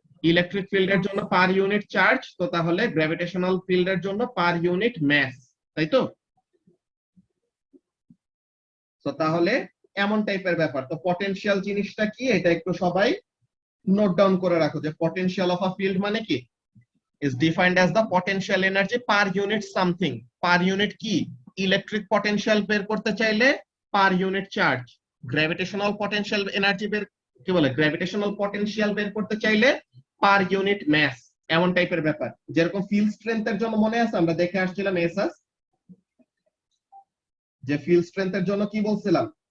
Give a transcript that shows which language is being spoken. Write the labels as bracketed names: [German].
[Bangla] Electric ফিল্ডের জন্য per unit charge, তো তাহলে গ্র্যাভিটেশনাল ফিল্ডের জন্য পার ইউনিট ম্যাস, তাই তো? তো তাহলে এমন টাইপের ব্যাপার। তো পটেনশিয়াল জিনিসটা কি এটা একটু সবাই নোট ডাউন করে রাখো, যে পটেনশিয়াল অফ আ ফিল্ড মানে কি? [English] is defined as the potential energy per unit something. Per unit কি? [Bangla] ইলেকট্রিক পটেনশিয়াল বের করতে চাইলে per unit charge. Gravitational potential energy বের কি বলে? গ্র্যাভিটেশনাল পটেনশিয়াল বের করতে চাইলে পার ইউনিট ম্যাস, এমন টাইপের ব্যাপার। যেরকম ফিল্ড স্ট্রেংথের জন্য মনে আছে আমরা দেখে আসছিলাম এসএস, যে ফিল্ড স্ট্রেংথের জন্য কি বলছিলাম?